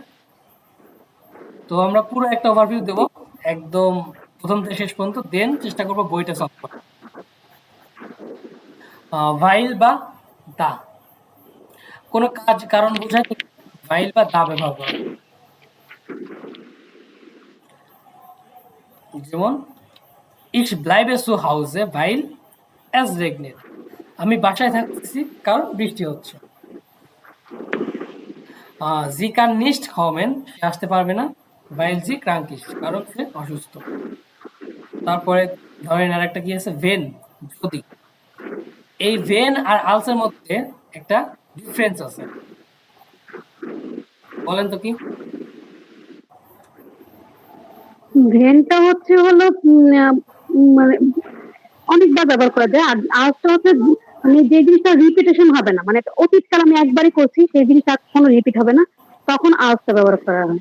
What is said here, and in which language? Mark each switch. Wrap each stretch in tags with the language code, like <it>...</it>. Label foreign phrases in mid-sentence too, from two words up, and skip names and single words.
<bn>তো আমরা পুরো একটা ওভারভিউ দেবো একদম প্রথম থেকে শেষ পর্যন্ত, দেন চেষ্টা করবো বইটা সলভ করা। ভাইল বা দা, কোনো কাজ কারণ বোঝায় ভাইল বা দা ব্যবহার করা।</bn> <de>যেমন ich bleibe zu Hause weil es regnet,</de> <bn>আমি বাসায় থাকতেছি কারণ বৃষ্টি হচ্ছে।</bn> <de>sie kann nicht kommen,</de> <bn>সে আসতে পারবে না,</bn> <de>weil sie krank ist,</de> <bn>কারণ সে অসুস্থ। তারপরে ধরেন আর একটা কি আছে, ভেন, যদি। এই ভেন আর আলসের মধ্যে একটা ডিফারেন্স আছে, বলেন তো কি? ভেনটা হচ্ছে হলো মানে অনেকবার ব্যবহার করা যায়, আর আজটা হচ্ছে মানে যে জিনিসটা রিপিটেশন হবে না, মানে অতীতকাল আমি একবারই করছি সেই জিনিসটা আর কখনো রিপিট হবে না, তখন আজটা ব্যবহার করা হয়।</bn>